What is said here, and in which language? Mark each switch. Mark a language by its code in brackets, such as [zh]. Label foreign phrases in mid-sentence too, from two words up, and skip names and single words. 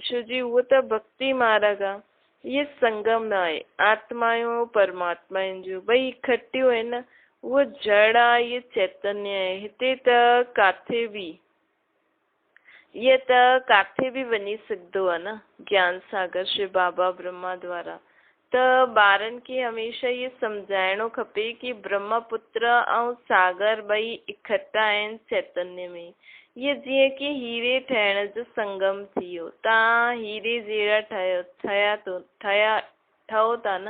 [sd] छो जी उहो त भक्ति मार्ग आहे। इहे संगम न आहे आत्मायूं परमात्माउनि जो, ॿई इकट्ठियूं आहिनि। उहो जड़ आहे, इहे चैतन्य आहे। हिते त काथे बि वञी सघंदो आहे न ज्ञान सागर शिव बाबा ब्रह्मा द्वारा। त ॿारनि खे हमेशह इहो सम्झाइणो खपे कि ब्रह्मपुत्र ऐं सागर ॿई इकट्ठा आहिनि चैतन्य में। इहे जीअं कि हीरे ठहिण जो संगम थी वियो। तव्हां हीरे जहिड़ा ठहो था न।